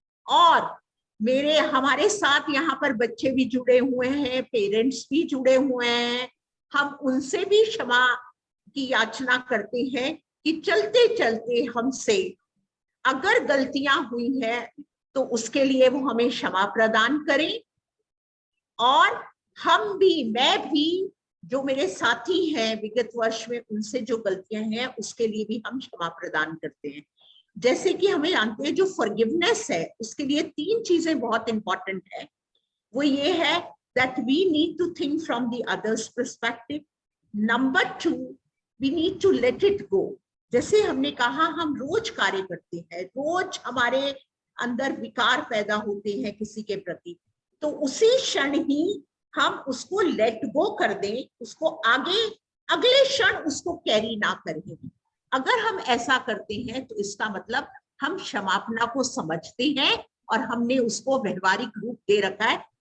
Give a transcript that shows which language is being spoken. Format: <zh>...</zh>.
<hi>और हमारे साथ यहाँ पर बच्चे भी जुड़े हुए हैं, पेरेंट्स भी जुड़े हुए हैं, हम उनसे भी क्षमा की याचना करते हैं कि चलते चलते हमसे अगर गलतियां हुई हैं तो उसके लिए वो हमें क्षमा प्रदान करें। और हम भी, मैं भी, जो मेरे साथी हैं विगत वर्ष में, उनसे जो गलतियां हैं उसके लिए भी हम क्षमा प्रदान करते हैं। जैसे कि हमें जानते हैं जो फॉरगिवनेस है, उसके लिए 3 चीजें बहुत इंपॉर्टेंट है। वो ये है</hi> <en>that we need to think from the other's perspective. Number 2, we need to let it go.</en> <hi>जैसे हमने कहा, हम रोज कार्य करते हैं, रोज हमारे अंदर विकार पैदा होते हैं किसी के प्रति, तो उसी क्षण ही हम उसको</hi> <en>let go</en> <hi>कर दें, उसको आगे अगले क्षण उसको कैरी ना करें। अगर हम ऐसा करते हैं तो इसका मतलब हम क्षमापना को समझते हैं और हमने उसको व्यवहारिक रूप दे रखा है।</hi>